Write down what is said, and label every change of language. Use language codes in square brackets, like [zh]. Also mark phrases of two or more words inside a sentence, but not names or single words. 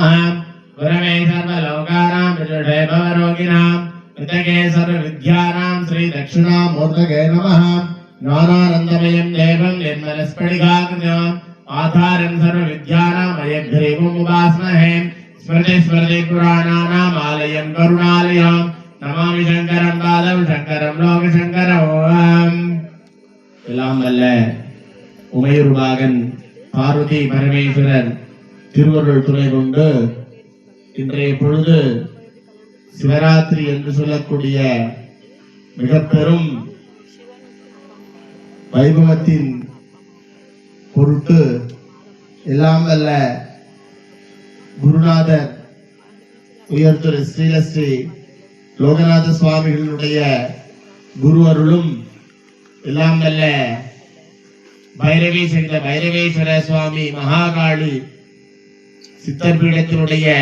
[sa] गुरवे सर्वलोकानां विदुषे भवरोगिणां वितगे सर्वविद्यानां श्री दक्षिणामूर्तये नमः. ज्ञानानन्दमयं देवं निर्मलस्फटिकाकृतिम् आधारं सर्वविद्यानां हयग्रीवम् उपास्महे. स्मृति स्मृति पुराणानाम् आलयं करुणालयम् नमामि शंकरं पादं शंकरं लोकशंकरम्. [ta] எல்லாம் வல்ல உமையுருபாகன் பார்வதி பரமேஸ்வரர் திருவருள் துணை கொண்டு இன்றைய பொழுது சிவராத்திரி என்று சொல்லக்கூடிய மிக பெரும் வைபவத்தின் பொருட்டு எல்லாம் வல்ல குருநாதர் உயர்திரு ஸ்ரீலஸ்ரீ லோகநாத சுவாமிகளுடைய குரு அருளும் எல்லாம் வல்ல பைரவி சகித பைரவேஸ்வர சுவாமி மகாகாளி சித்தர் பீடத்தினுடைய